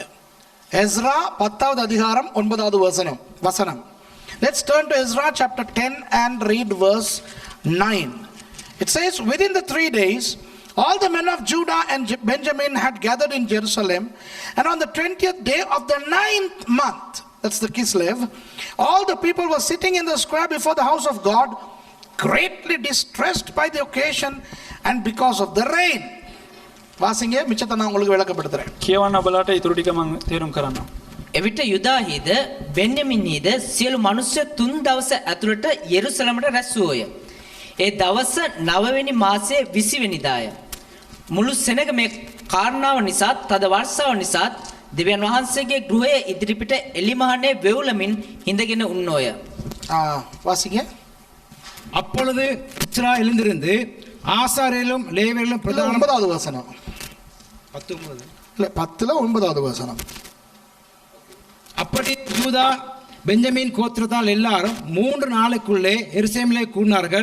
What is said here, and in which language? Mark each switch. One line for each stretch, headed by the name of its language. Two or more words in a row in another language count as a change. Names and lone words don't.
Tamil: எஸ்ரா 10வது அதிகாரம் 9வது வசனம்.
English: Let's turn to Ezra chapter 10 and read verse 9. It says, within the 3 days, all the men of Judah and Benjamin had gathered in Jerusalem, and on the 20th day of the 9th month, that's the Kislev, all the people were sitting in the square before the house of God, greatly distressed by the occasion and because of the rain.
Tamil: வாசிங்க, மிச்சத்தை நான் உங்களுக்கு விளக்கப்படுத்துறேன்.
Sinhala: කියවන්න ඔබලාට ඊටු ටික මම තේරුම් කරන්නම්. එවිට යුදාහිද බෙන්යමින්හිද සියලු මනුෂ්‍ය 3 දවස ඇතුළත යෙරුසලමට රැස් වූය. ඒ දවස 9 වෙනි මාසයේ 20 වෙනිදාය. මුළු සෙනග මේ කාරණාව නිසා තද වර්ෂාව නිසා දෙවියන් වහන්සේගේ ගෘහයේ ඉදිරිපිට එලිමහනේ වෙවුලමින් හිඳගෙන උන්නෝය.
Tamil: வாசிங்க. அப்பொழுது இஸ்ரா எழுந்திருந்து ஆசாரியர்களும் லேவியர்களும் பிரதான 9வது வசனம். 19 இல்ல 10ல 9வது வசனம். அப்படி யூதா பெஞ்சமின் கோத்திரத்தால் எல்லாரும் 3 நாளுக்குள்ளே எருசலேமிலே கூடினார்கள்.